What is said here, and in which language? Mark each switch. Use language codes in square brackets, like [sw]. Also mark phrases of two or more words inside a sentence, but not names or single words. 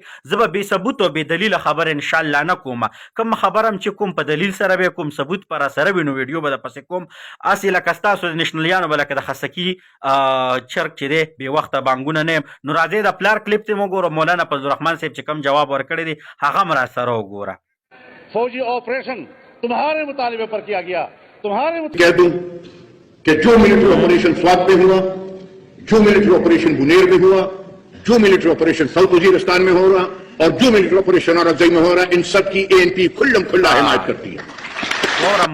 [ps] زه به بې ثبوت او بې دلیله خبره انشاءالله نه کوم. کوم خبره هم چې کوم په دلیل سره به کوم، ثبوت په را سره وي نو ویډیو به درپسې کوم. هسې لکه ستاسو د نشنلیانو به لکه د خسکي چرګ چې دی بې وخته بانګونه نه. نو راځئ د پلار کلیپ ته وګوره، مولانا فضل الرحمن صاحب چې کوم جواب ورکړی دی هغه هم را سره وګوره. [ur] فوجی آپریشن تمہارے مطالبے پر کیا گیا، تمہارے کہہ دوں کہ جو ملٹری آپریشن سوات میں ہوا، جو ملٹری آپریشن بنیر میں ہوا، جو ملٹری آپریشن ساؤتھ وزیرستان میں ہو رہا اور جو ملٹری آپریشن اورزئی میں ہو رہا، ان سب کی اے این پی کھلم کھلا حمایت کرتی ہے.